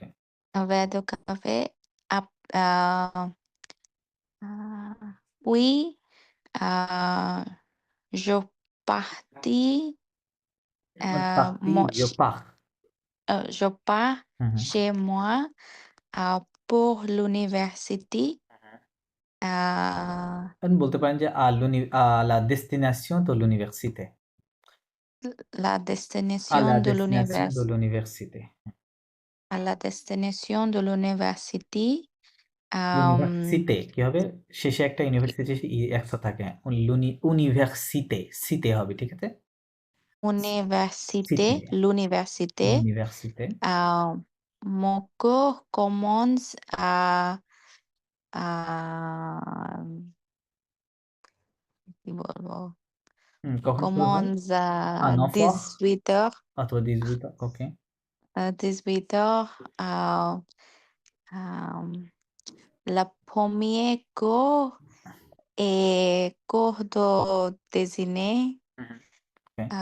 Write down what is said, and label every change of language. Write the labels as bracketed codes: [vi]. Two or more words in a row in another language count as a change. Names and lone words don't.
[fr] un verre de café. Euh, puis, je partis, মানে parti, je pars। je pars হুম, হুম, chez moi pour l'université. [bn] আপনি বলতে পারেন যে [fr] à la destination de l'université। La À destination la de destination de l'université. l'université। À la destination de l'université. [bn] ইউনিভার্সিতে কি হবে? শেষে একটা ইউনিভার্সিটি একসাথে থাকে। ইউনিভার্সিতে, সিতে হবে, ঠিক আছে? [fr] Université, [bn] সিতে, [fr] l'université. [bn] ইউনিভার্সিতে। [fr] Mon cours commence à [bn] কি বলবো? কখন শুরু হয়? [fr] Commence à 9 heures 18h. [bn] অথবা 18 heures, ওকে। [fr] 18h. La première cours est cours de déjeuner. [en] ওকে।